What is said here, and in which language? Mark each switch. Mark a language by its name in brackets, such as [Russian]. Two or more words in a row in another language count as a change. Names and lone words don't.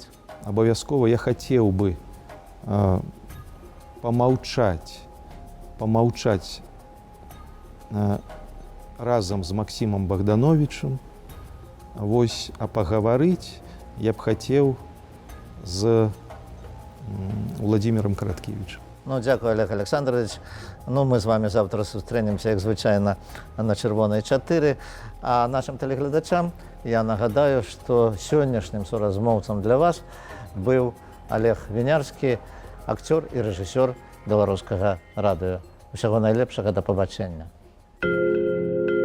[Belarusian] Абавязкова я хацеў бы памаўчаць разам з Максімом Богдановичем. Вось, а пагаварыць я б хацеў з Владимиром Караткевичем. [Ukrainian] Ну, дякую, Олег Олександрович. Ну, ми з вами завтра зустрінемося, як звичайно, на Червоній 4. А нашим телеглядачам я нагадаю, що сьогоднішнім соразмовцем для вас був Олег Вінярський, актер і режисер Беларускага радыё. [Belarusian] Усяго найлепшага, да пабачення.